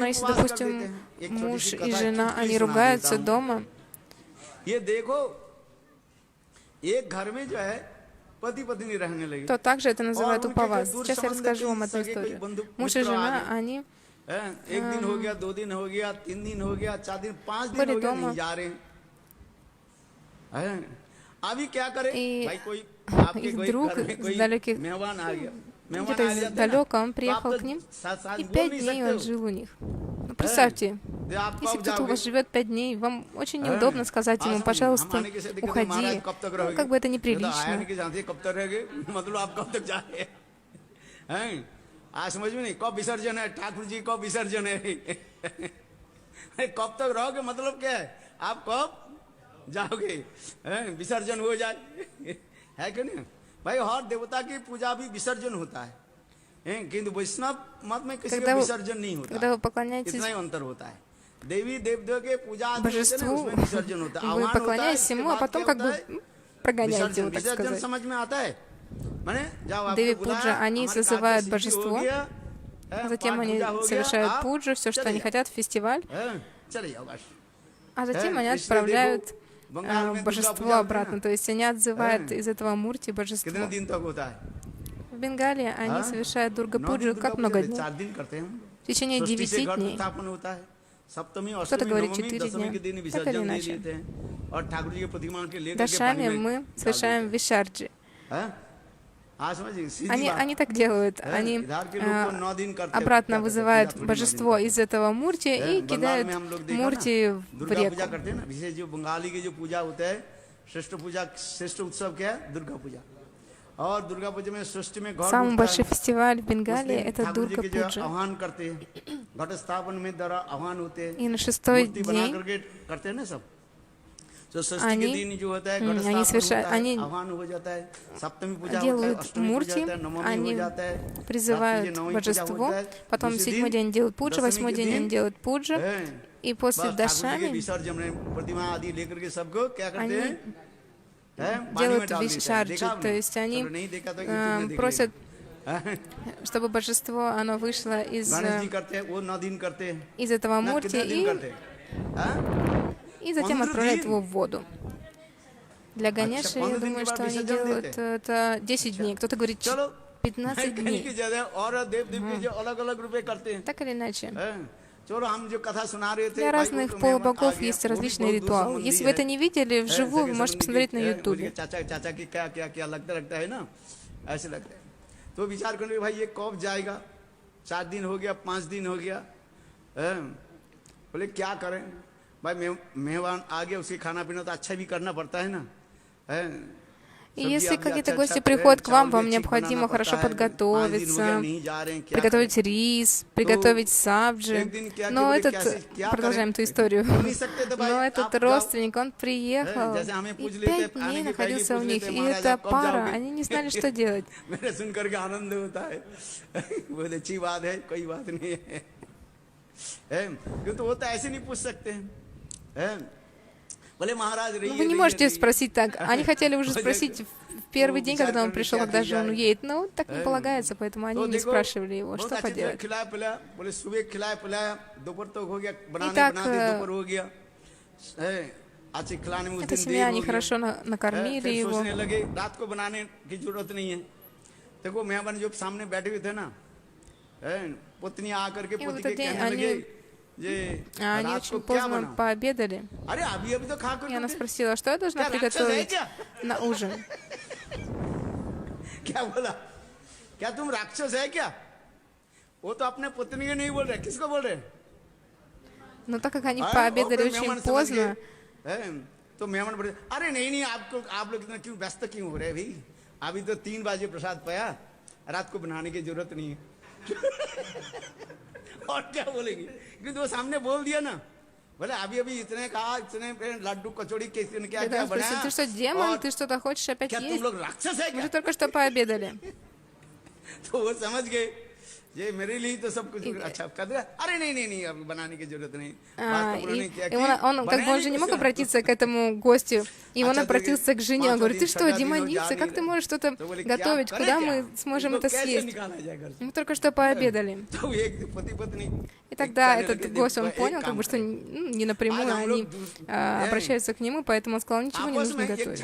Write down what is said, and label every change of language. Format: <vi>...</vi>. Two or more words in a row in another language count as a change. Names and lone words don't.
<ru>Но если,</ru> <hi>उपवास कर देते</hi> <ru>допустим,</ru> <hi>हैं. एक छोटी</hi> <ru>муж</ru> <hi>सी</hi> <ru>и</ru> <hi>कथा, एक</hi> <ru>жена,</ru> <hi>चुटकुली</hi> <ru>они</ru> <hi>सुना</hi> <ru>ругаются</ru> <hi>देता हूँ.</hi> <ru>дома,</ru> <hi>ये देखो एक घर में जो है पति पत्नी रहने लगे,</hi> <ru>то также это называют</ru> <hi>और उनके</hi> <ru>Упавас.</ru> <hi>जो दूर</hi> <ru>Сейчас я</ru> <hi>संबंध</hi> <ru>расскажу</ru> <hi>के</hi> <ru>вам одну</ru> <hi>सगे कोई</hi> <ru>историю.</ru> <hi>बंधु</hi> <ru>Муж и</ru> <hi>मित्र आ</hi> <ru>жена,</ru> <hi>गए.</hi> <ru>они</ru> <hi>एक दिन हो गया, 2 दिन हो गया, 3 दिन हो गया, 4 दिन, 5 दिन</hi> <ru>были</ru> <hi>हो गया,</hi> <ru>дома.</ru> <hi>नहीं जा रहे हैं. अभी क्या करे</hi> <ru>И</ru> <hi>भाई, कोई आपके</hi> <ru>их</ru> <hi>कोई</hi> <ru>друг</ru> <hi>घर में कोई</hi> <ru>с далеких,</ru> <hi>मेहमान आ गया, मेहमान</hi> <ru>где-то</ru> <hi>आ जाते हैं ना,</hi> <ru>издалека, он</ru> <hi>तो</hi> <ru>приехал</ru> <hi>आप</hi> <ru>к ним,</ru> <hi>तो साथ</hi> <ru>и</ru> <hi>बोल</hi> <ru>5</ru> <hi>नहीं</hi> <ru>дней</ru> <hi>सकते</hi> <ru>он</ru> <hi>हो.</hi> <ru>жил у них. Ну, представьте,</ru> <hi>तो आप</hi> <ru>если</ru> <hi>कब</hi> <ru>кто-то у</ru> <hi>जाओगे?</hi> <ru>вас живет 5 дней, вам очень неудобно сказать ему, пожалуйста, уходи. Ну, как бы это неприлично.</ru> <hi>कब तक रहेंगे, मतलब आप कब तक जा रहे हैं? आज समझ में नहीं, कब विसर्जन है, ठाकुर जी कब विसर्जन है. कब तक रहोगे मतलब क्या है, आप कब जाओगे, विसर्जन हो जाए. है कि नहीं भाई, हर देवता की पूजा भी विसर्जन होता है, किंतु वैष्णव मत में किसी का विसर्जन नहीं होता.</hi> <ru>Когда вы поклоняетесь</ru> <hi>इतना ही अंतर होता है. देवी देवदेव के पूजा आदि होते हैं ना,</hi> <ru>божеству,</ru> <hi>उसमें विसर्जन होता है.</hi> <ru>вы</ru> <hi>आह्वान होता है,</hi> <ru>поклоняетесь</ru> <hi>इसके</hi> <ru>ему, а</ru> <hi>बाद</hi> <ru>потом</ru> <hi>क्या</hi> <ru>как</ru> <hi>होता</hi> <ru>бы</ru> <hi>है?</hi> <ru>прогоняете</ru> <hi>विसर्जन.</hi> <ru>его, так</ru> <hi>विसर्जन</hi> <ru>сказать.</ru> <hi>समझ में आता है. माने जब आपको</hi> <ru>Деви</ru> <hi>बुलाया,</hi> <ru>Пуджа, они</ru> <hi>हमारे</hi> <ru>созывают</ru> <hi>कार्तिक</hi> <ru>божество,</ru> <hi>हो गया,</hi> <ru>затем</ru> <hi>पाठ</hi> <ru>они</ru> <hi>पूजा हो गया,</hi> <ru>совершают</ru> <hi>आप</hi> <ru>пуджу, все, что</ru> <hi>चले</hi> <ru>они</ru> <hi>जाओ.</hi> <ru>хотят, фестиваль,</ru> <hi>चले जाओ बस.</hi> <ru>а затем они</ru> <hi>इसलिए</hi> <ru>отправляют</ru> <hi>देखो, बंगाल में दुर्गा</hi> <ru>божество</ru> <hi>पूजा होती है</hi> <ru>обратно.</ru> <hi>ना,</hi> <ru>То есть они отзывают из этого мурти божество.</ru> <hi>कितने दिन तक होता है?</hi> <ru>В Бенгалии они совершают</ru> <hi>9</hi> <ru>Дурга-пуджу</ru> <hi>दिन</hi> <ru>как</ru> <hi>दुर्गा</hi> <ru>много</ru> <hi>पूजा,</hi> <ru>дней?</ru> <hi>4 दिन करते हैं हम.</hi> <ru>В течение</ru> <hi>षष्ठी</hi> <ru>9</ru> <hi>से घट</hi> <ru>дней.</ru> <hi>स्थापन होता है, सप्तमी</hi> <ru>Кто-то</ru> <hi>अष्टमी</hi> <ru>говорит</ru> <hi>नवमी</hi> <ru>4</ru> <hi>दशमी</hi> <ru>дня.</ru> <hi>के दिन</hi> <ru>Так или</ru> <hi>विसर्जन दे</hi> <ru>иначе.</ru> <hi>देते हैं और ठाकुर जी के प्रतिमा के लेकर के</hi> <ru>Дашами</ru> <hi>पानी में</hi> <ru>мы</ru> <hi>डाल</hi> <ru>совершаем</ru> <hi>देते</hi> <ru>вишарджи.</ru> <hi>हैं. हैं? हाँ, समझिए, सीधी</hi> <ru>Они,</ru> <hi>बात.</hi> <ru>они так делают.</ru> <hi>हैं?</hi> <ru>Они</ru> <hi>इधर के लोग तो 9 दिन करते हैं,</hi> <ru>обратно</ru> <hi>क्या करते हैं,</hi> <ru>вызывают</ru> <hi>पूजा थोड़ी 9 दिन</hi> <ru>божество</ru> <hi>करते हैं.</hi> <ru>из этого мурти и</ru> <hi>बंगाल</hi> <ru>кидают</ru> <hi>में हम लोग देखा</hi> <ru>мурти</ru> <hi>ना,</hi> <ru>в</ru> <hi>दुर्गा पूजा</hi> <ru>реку.</ru> <hi>करते हैं ना, विशेष जो बंगाली की जो पूजा होता है, श्रेष्ठ उत्सव क्या है? दुर्गा पूजा. और दुर्गा पूजा में सृष्टि में घट</hi> <ru>Самый</ru> <hi>उठता</hi> <ru>большой</ru> <hi>है.</hi> <ru>фестиваль в</ru> <hi>उस</hi> <ru>Бенгалии</ru> <hi>दिन</hi> <ru>это</ru> <hi>ठाकुर जी के जो</hi> <ru>Дурга-пуджа.</ru> <hi>आह्वान करते हैं, घट स्थापन में द्वारा आह्वान होते हैं,</hi> <ru>И на 6-й</ru> <hi>मूर्ति बना</hi> <ru>день</ru> <hi>करके करते हैं ना सब. तो षष्ठी के दिन जो होता है घट</hi> <ru>они</ru> <hi>स्थापन होता है,</hi> <ru>они</ru> <hi>आह्वान हो जाता है, सप्तमी पूजा होता है,</hi> <ru>делают</ru> <hi>अष्टमी पूजा</hi> <ru>мурти,</ru> <hi>होता है, नवमी हो</hi> <ru>они</ru> <hi>जाता है,</hi> <ru>призывают</ru> <hi>रात्रि नवमी पूजा</hi> <ru>божество,</ru> <hi>होता है,</hi> <ru>потом</ru> <hi>दूसरे</hi> <ru>седьмой</ru> <hi>दिन</hi> <ru>день делают пуджа,</ru> <hi>दशमी</hi> <ru>восьмой</ru> <hi>के</hi> <ru>день</ru> <hi>दिन</hi> <ru>они делают пуджа, и после</ru> <hi>बस ठाकुर जी के</hi> <ru>दशами</ru> <hi>विसर्जन में प्रतिमा आदि लेकर के सबको क्या करते</hi> <ru>они</ru> <hi>हैं, पानी में</hi> <ru>делают</ru> <hi>डाल देते हैं।</hi> <ru>вишарджи,</ru> <hi>देखा</hi> <ru>то</ru> <hi>आपने?</hi> <ru>есть они</ru> <hi>चलो नहीं देखा तो यूट्यूब में देख</hi> <ru>просят,</ru> <hi>लेना।</hi> <ru>чтобы божество, оно вышло</ru> <hi>गणेश जी करते हैं, वो 9 दिन करते हैं,</hi> <ru>из этого</ru> <hi>ना</hi> <ru>мурти</ru> <hi>कितने दिन करते हैं, हाँ?</hi> <ru>и затем</ru> <hi>15</hi> <ru>отправляют</ru> <hi>दिन?</hi> <ru>его в воду. Для Ганеши, я</ru> <hi>15 दिन</hi> <ru>думаю,</ru> <hi>के बाद</hi> <ru>что они</ru> <hi>विसर्जन</hi> <ru>делают</ru> <hi>देते?</hi> <ru>это 10 дней. Кто-то говорит</ru> <hi>चलो</hi> <ru>15</ru> <hi>कहीं</hi> <ru>дней.</ru> <hi>की जगह और देव देव के जो अलग अलग रूपे करते हैं,</hi> <ru>Так или иначе.</ru> <hi>हैं? चलो हम जो कथा सुना रहे थे,</hi> <ru>Для</ru> <hi>भाई, वो</hi> <ru>разных</ru> <hi>तो मेहमान</hi> <ru>полубогов</ru> <hi>आ गया,</hi> <ru>есть</ru> <hi>वो भी</hi> <ru>различные</ru> <hi>बहुत दूर</hi> <ru>ритуалы.</ru> <hi>संबंधी</hi> <ru>Если вы это</ru> <hi>है।</hi> <ru>не видели вживую, вы</ru> <hi>सगे</hi> <ru>можете</ru> <hi>संबंधी</hi> <ru>посмотреть на</ru> <hi>है,</hi> <ru>यूट्यूбе.</ru> <hi>बोलिए चाचा चाचा की क्या क्या क्या लगता है ना, ऐसे लगता है। तो विचार करने भाई ये कब जाएगा, 4 दिन हो गया, 5 दिन हो गया, हैं? बोले क्या करें भाई, मेहमान आ गया, उसके खाना पीना तो अच्छा भी करना पड़ता है ना, हैं?</hi> <ru>И если какие-то гости приходят к вам, вам необходимо хорошо подготовиться, приготовить рис, приготовить сабджи. Но этот, продолжаем эту историю, но этот родственник, он приехал и 5 дней находился у них, и эта пара, они не знали, что делать.</ru> <hi>मेरे सुन करके आनंद होता है, बहुत अच्छी बात है, कोई बात नहीं है, क्यों तो वो तो ऐसे नहीं पूछ सकते हैं? बोले महाराज</hi> <ru>Вы не можете спросить так. Они хотели уже спросить в первый день, когда он пришел, когда же он уедет. Но так не полагается, поэтому они не спрашивали его, что поделать.</ru> <hi>बोले सुबह खिलाया पिलाया, दोपहर तक हो गया, बनाने</hi> <ru>Итак,</ru> <hi>बनाते दोपहर हो गया, आज खिलाने में उस</hi> <ru>Эта</ru> <hi>दिन</hi> <ru>семья,</ru> <hi>देर</hi> <ru>они</ru> <hi>हो</hi> <ru>хорошо</ru> <hi>गया,</hi> <ru>накормили</ru> <hi>फिर</hi> <ru>его.</ru> <hi>सोचने लगे रात को बनाने की जरूरत नहीं है। देखो मेहमान जो सामने बैठे हुए थे ना, पत्नी आकर के</hi> <ru>И</ru> <hi>पति</hi> <ru>в</ru> <hi>के</hi> <ru>этот день</ru> <hi>कहने लगे,</hi> <ru>они</ru> <hi>रात को</hi> <ru>очень</ru> <hi>क्या</hi> <ru>поздно</ru> <hi>बना?</hi> <ru>пообедали.</ru> <hi>अरे अभी अभी तो खा</hi> <ru>И она</ru> <hi>कर</hi> <ru>спросила, что я должна</ru> <hi>क्या राक्षस है</hi> <ru>приготовить</ru> <hi>क्या?</hi> <ru>на ужин.</ru> <hi>क्या बोला, क्या तुम राक्षस है क्या? वो तो अपने पत्नी के नहीं बोल रहे, किसको बोल रहे?</hi> <ru>Но так как они</ru> <hi>और</hi> <ru>пообедали</ru> <hi>फिर</hi> <ru>очень</ru> <hi>मेहमान समझ</hi> <ru>поздно,</ru> <hi>गए, तो मेहमान बोले अरे नहीं नहीं, आपको आप लोग इतना क्यों व्यस्त क्यों हो रहे भाई, अभी तो 3 बजे प्रसाद पाया, रात को बनाने की जरूरत नहीं है। और क्या बोलेंगे, क्योंकि वो सामने बोल दिया ना, बोले अभी अभी इतने कहा, इतने लड्डू कचौड़ी किसने क्या</hi> <ru>когда</ru> <hi>क्या</hi> <ru>он спросил,</ru> <hi>बनाया,</hi> <ru>ты что, демон,</ru> <hi>और</hi> <ru>ты что-то хочешь опять</ru> <hi>क्या तुम</hi> <ru>есть?</ru> <hi>लोग राक्षस है</hi> <ru>Мы</ru> <hi>क्या?</hi> <ru>же только что пообедали.</ru> <hi>तो वो समझ गए ये मेरे लिए तो सब कुछ अच्छा कर दिया, अरे नहीं नहीं नहीं, अब बनाने की जरूरत नहीं।</hi> <ru>И он как бы уже не мог обратиться к этому гостю, и он обратился к жене, он говорит, ты что, демоница, как ты можешь что-то готовить, куда мы сможем это съесть? Мы только что пообедали. И тогда этот гость, он понял, как бы, что не напрямую они обращаются к нему, поэтому он сказал, ничего не нужно готовить.</ru>